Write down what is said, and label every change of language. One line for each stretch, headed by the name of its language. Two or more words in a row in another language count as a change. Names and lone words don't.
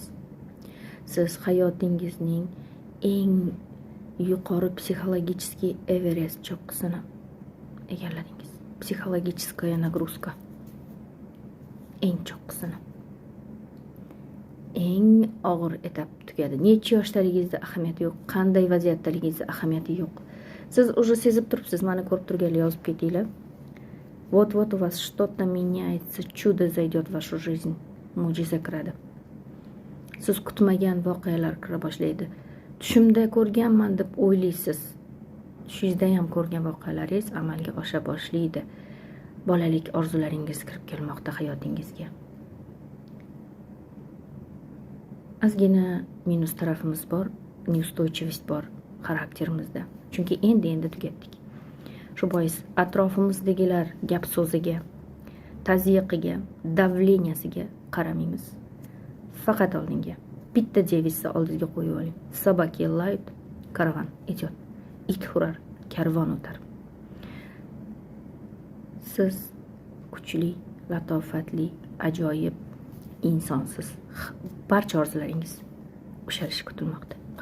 Uzbek: Siz hayotingizning eng yuqori psixologicheskiy Everest cho'qqisini egalladingiz. Psixologicheskaya nagruzka. Eng cho'qqisini. Eng og'ir etap tugadi. Necha yoshligingizda ahamiyati yo'q, qanday vaziyatdaligingizda ahamiyati yo'q. Siz уже sezib turibsiz, meni ko'rib turganlar yozib ketinglar.
Russian: Вот-вот у вас что-то меняется, чудо зайдет в вашу жизнь.
Uzbek: Mo'jiza kiradi. Siz kutmagan voqealar kira boshlaydi. Tushimda ko'rganman deb o'ylaysiz. Tushingizda ham ko'rgan voqealaringiz amalga osha boshlaydi. Bolalik orzularingiz kirib kelmoqda hayotingizga. Ozgina minus tarafimiz bor, neustойчивость bor xarakterimizda. Chunki endi tugatdik. Shu bois atrofimizdagilar gap so'ziga, tazyiqiga, davleniyasiga qaramaymiz. Faqat oldinga bitta devizni oldingizga qo'yib oling.
Russian: Собаки лают, караван идет.
Uzbek: It hurar, karvon o'tar. Siz kuchli, latofatli, ajoyib insonsiz. Barcha orzularingiz ushalishi kutilmoqda.